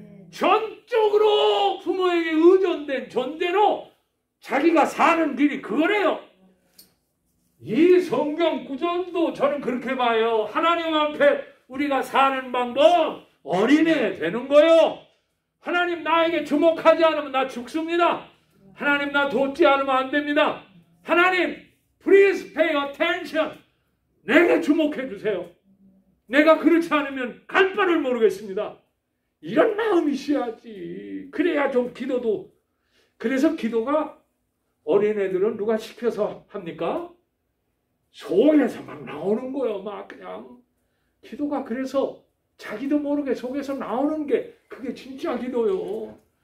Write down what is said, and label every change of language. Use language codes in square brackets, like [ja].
[ko] 전적으로 부모에게 의존된 존재로 자기가 사는 길이 그거래요. 이 성경 구절도 저는 그렇게 봐요. 하나님 앞에 우리가 사는 방법 어린애 되는 거예요. 하나님 나에게 주목하지 않으면 나 죽습니다. 하나님 나 돕지 않으면 안 됩니다. [en] 하나님 please pay attention. [ko] 내게 주목해 주세요. 내가 그렇지 않으면 갈 바를 모르겠습니다. 이런 마음이 있어야지. 그래야 좀 기도도. 그래서 기도가 어린애들은 누가 시켜서 합니까? 속에서 막 나오는 거예요. 막 그냥. 기도가 그래서 자기도 모르게 속에서 나오는 게 그게 진짜 기도요.